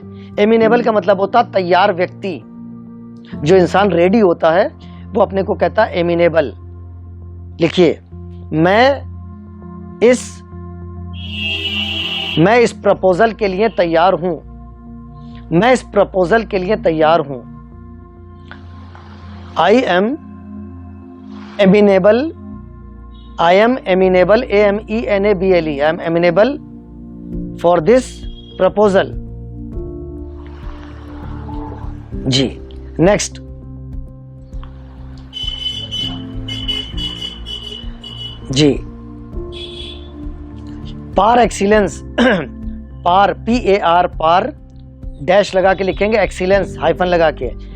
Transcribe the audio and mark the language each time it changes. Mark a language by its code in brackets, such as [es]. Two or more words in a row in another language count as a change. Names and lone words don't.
[hi] एमिनेबल का मतलब होता है तैयार व्यक्ति. जो इंसान रेडी होता है वो अपने को कहता है एमिनेबल. लिखिए, मैं इस प्रपोजल के लिए तैयार हूं. मैं इस प्रपोजल के लिए तैयार हूं. [en] I am amenable, AMENABLE, I am amenable for this proposal. [hi] जी. [en] next, जी, par excellence. [hi] पार, PAR, पार डैश लगा के लिखेंगे, [en] excellence hyphen [hi] लगा के.